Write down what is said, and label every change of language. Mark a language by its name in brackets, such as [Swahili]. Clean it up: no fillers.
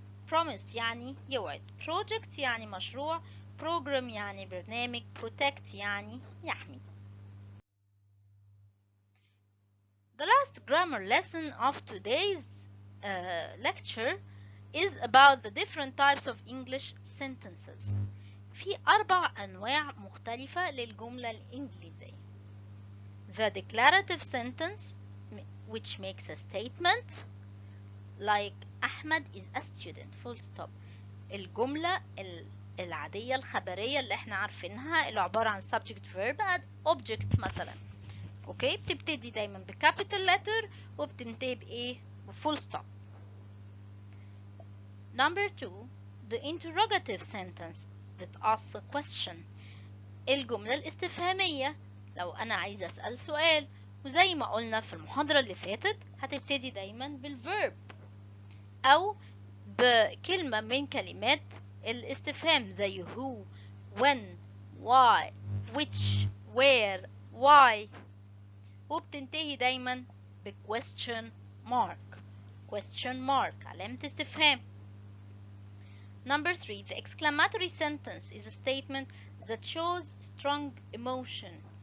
[Arabic] promise يعني يوعد. project يعني مشروع. program يعني برنامج. protect يعني يحمي. [English] The last grammar lesson of today's lecture is about the different types of English sentences. [Arabic] في 4 أنواع مختلفة للجملة الإنجليزية. [English] The declarative sentence, which makes a statement like Ahmed is a student, full stop. [Arabic] الجملة العادية الخبرية اللي احنا عارفينها اللي عبارة عن [English] subject verb and object [Arabic] مثلا. اوكي، بتبتدي دايما بcapital letter وبتنتهي بايه؟ بfull stop. [English] Number 2, the interrogative sentence that asks a question. [Arabic] الجملة الاستفهامية لو أنا عايزة أسأل سؤال، وزي ما قلنا في المحاضرة اللي فاتت هتبتدي دايما بالverb أو بكلمة من كلمات الاستفهام زي [English] who, when, why, which, where, why، [Arabic] وبتنتهي دايما ب question mark. [English] question mark [Arabic] علامة استفهام. [English] Number 3, the exclamatory sentence is a statement that shows strong emotion.